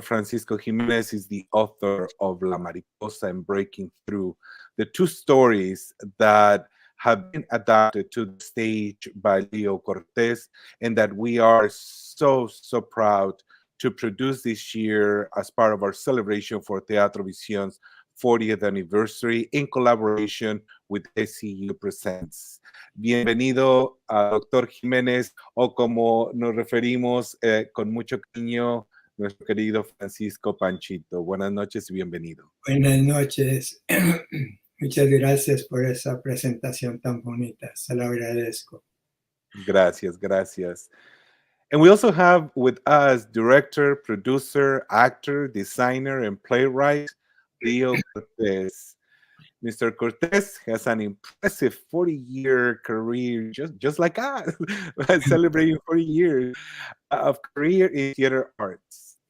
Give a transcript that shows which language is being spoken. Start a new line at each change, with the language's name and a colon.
English: Francisco Jiménez is the author of La Mariposa and Breaking Through, the two stories that have been adapted to the stage by Leo Cortez, and that we are so proud to produce this year as part of our celebration for Teatro Visión's 40th anniversary in collaboration with SCU Presents.
Spanish: Bienvenido a Dr. Jiménez, o como nos referimos con mucho cariño, nuestro querido Francisco Panchito. Buenas noches y bienvenido. Buenas noches. Muchas gracias por esa presentación tan bonita. Se lo agradezco. Gracias.
English: And we also have with us director, producer, actor, designer, and playwright, Leo Cortez. Mr. Cortez has an impressive 40-year career, just like us, celebrating 40 years of career in theater arts.